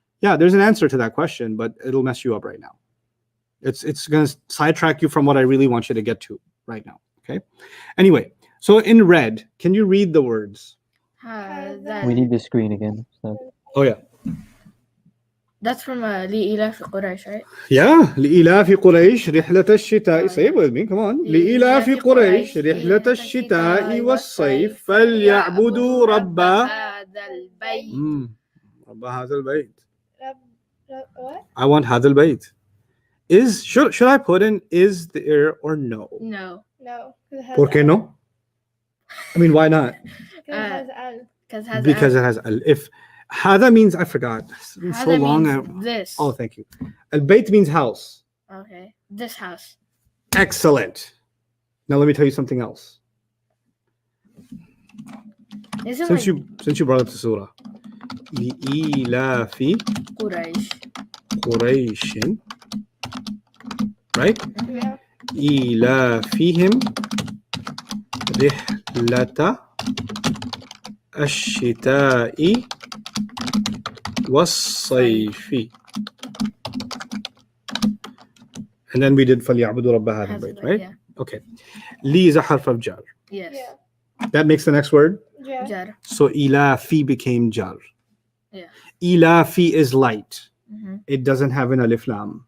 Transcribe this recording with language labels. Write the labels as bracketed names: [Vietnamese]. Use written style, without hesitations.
[English] Yeah, there's an answer to that question, but it'll mess you up right now. It's going to sidetrack you from what I really want you to get to right now. Okay. Anyway, so in red, can you read the words? We need the screen again. So. Oh yeah. That's from [Arabic] لإيلاف قريش, [English] right? Yeah. [Arabic] لإيلاف قريش رحلة الشتاء. [English] Say it with me. Come on. [Arabic] لإيلاف قريش رحلة الشتاء والصيف فليعبدوا رب هذا البيت. رب هذا البيت. [English] What? I want [Arabic] هذا البيت. [English] Should I put in is there or no? No. No. [Spanish] ¿Por qué no? [English] I mean, why not? Because Because it has al. it has al. If hada means, I forgot. It's been so Hada long. means this. Oh, thank you. Al bayt means house. Okay. This house. Excellent. Now let me tell you something else. Is it Since like you brought up the surah, [Arabic] لإيلاف قريش? قريش, right? [English] Yeah. [Arabic] إيلافهم رحلة الشتاء والصيف. [English] And then we did [Arabic] فليعبدوا رب هذا البيت, [English] right? Yeah. Okay. لي is a harf of jar. Yes. Yeah. That makes the next word. Yeah. Jar. So إيلافي became jar. Yeah. إيلافي is light. Mm-hmm. It doesn't have an alif lam.